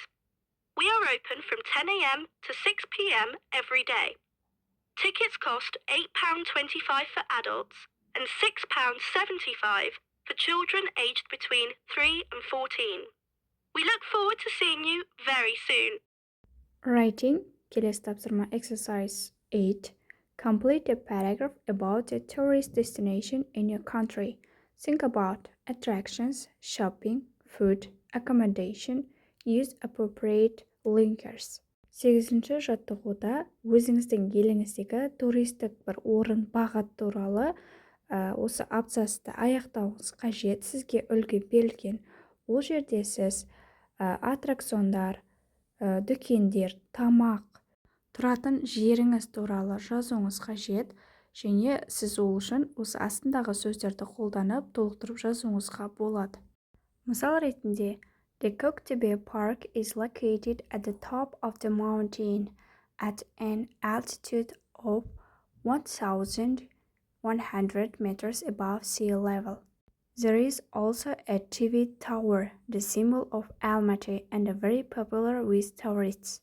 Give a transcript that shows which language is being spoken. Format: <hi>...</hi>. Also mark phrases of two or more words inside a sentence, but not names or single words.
<en>We are open from 10 a.m. to 6 p.m. every day. Tickets cost £8.25 for adults and £6.75 for children aged between 3 and 14. We look forward to seeing you very soon. Writing.</en> <kk>Келесі тапсырма exercise 8.</kk> <en>Complete a paragraph about a tourist destination in your country. Think about attractions, shopping, food, accommodation. Use appropriate linkers.</en> <kk>8-ші жаттығуда өзіңіздің еліңіздегі туристік бір орын бағыт туралы осы абзацты аяқтауыңыз қажет. Сізге үлгі берілген. Ол жерде сіз аттракциондар, дүкендер, тамақ, тұратын жеріңіз туралы жазуыңыз қажет, және сіз ол үшін осы астындағы сөздерді қолданып толықтырып жазуыңызға болады. Мысал ретінде,</kk> <en>The Aquarium Park is located at the top of the mountain at an altitude of 1,100 meters above sea level. There is also a TV tower, the symbol of Almaty, and very popular with tourists.</en>